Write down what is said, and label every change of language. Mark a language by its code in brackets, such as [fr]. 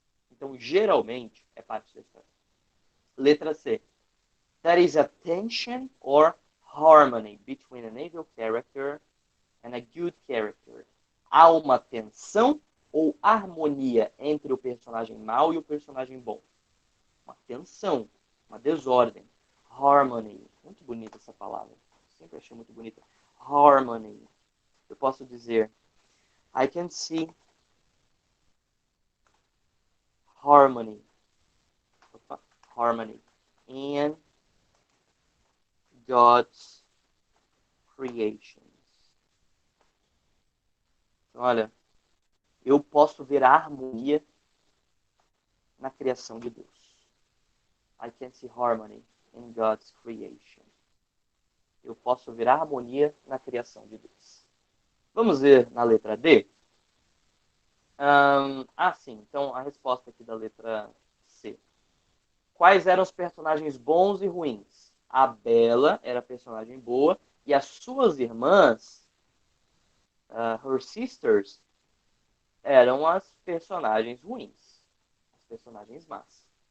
[pt] Então, geralmente, é parte da história. Letra C. [en] There is a tension or harmony between an evil character and a good character. [pt] Há uma tensão ou harmonia entre o personagem mau e o personagem bom. Uma tensão, uma desordem. Harmony. Muito bonita essa palavra. Sempre achei muito bonita. Harmony. Eu posso dizer, [en] I can see harmony. Opa, harmony in God's creations. [pt] Olha, eu posso ver a harmonia na criação de Deus. [en] I can see harmony in God's creation. [pt] Eu posso ver a harmonia na criação de Deus. Vamos ver na letra D? Sim. Então, a resposta aqui da letra C. Quais eram os personagens bons e ruins? A Bela era a personagem boa e as suas irmãs, [en] her sisters, [pt] eram as personagens ruins, as personagens más.